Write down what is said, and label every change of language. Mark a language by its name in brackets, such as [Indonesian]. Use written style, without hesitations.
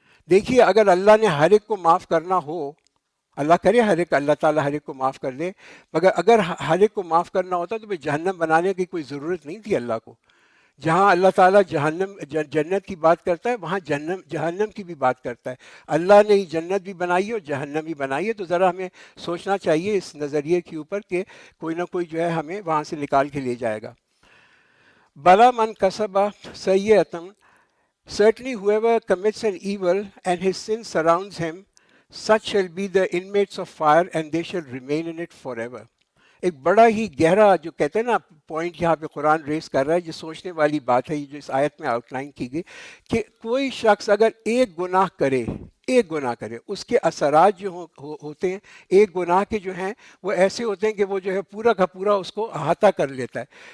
[Urdu] دیکھیے اگر اللہ نے ہر ایک کو معاف کرنا ہو، اللہ کرے اللہ تعالیٰ ہر ایک کو معاف کر دے، مگر اگر ہر ایک کو معاف کرنا ہوتا تو پھر جہنم بنانے کی کوئی ضرورت نہیں تھی اللہ کو. جہاں اللہ تعالیٰ جنت کی بات کرتا ہے وہاں جہنم کی بھی بات کرتا ہے. اللہ نے جنت بھی بنائی ہے اور جہنم بھی بنائی ہے. تو ذرا ہمیں سوچنا چاہیے اس نظریے کے اوپر کہ کوئی نہ کوئی جو ہے ہمیں وہاں سے نکال کے لے جائے گا. [Arabic] بلا من کسبہ سیئۃ، [English] certainly whoever commits an evil and his sin surrounds him, such shall be the inmates of fire and they shall remain in it forever. [Urdu] ایک بڑا ہی گہرا جو کہتے ہیں نا پوائنٹ یہاں پہ قرآن ریز کر رہا ہے، جو سوچنے والی بات ہے جو اس آیت میں آؤٹ لائن کی گئی کہ کوئی شخص اگر ایک گناہ کرے اس کے اثرات جو ہوتے ہیں ایک گناہ کے جو ہیں وہ ایسے ہوتے ہیں کہ وہ جو ہے پورا کا پورا اس کو احاطہ کر لیتا ہے.